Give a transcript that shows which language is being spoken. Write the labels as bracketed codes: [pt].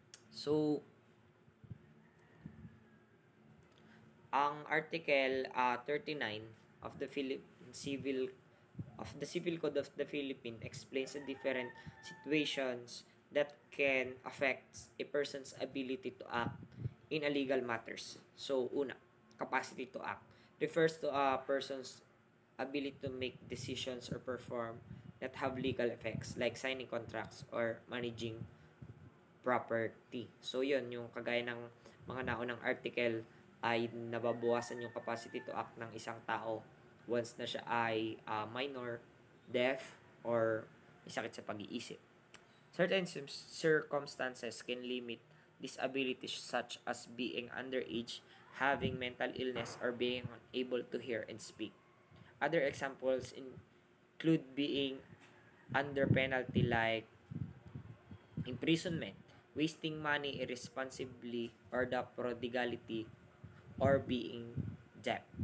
[en] So, ang Article 39 of the Civil Code of the Philippines explains the different situations that can affect a person's ability to act in a legal matters. So, una, capacity to act refers to a person's ability to make decisions or perform that have legal effects like signing contracts or managing property. [tl] So, yun, yung kagaya ng mga naunang article ay nababawasan yung capacity to act ng isang tao once na siya ay minor, deaf, or may sakit sa pag-iisip. [en] Certain circumstances can limit disabilities such as being underage, having mental illness, or being unable to hear and speak. Other examples include being under penalty like imprisonment, wasting money irresponsibly, or the prodigality, or being deaf.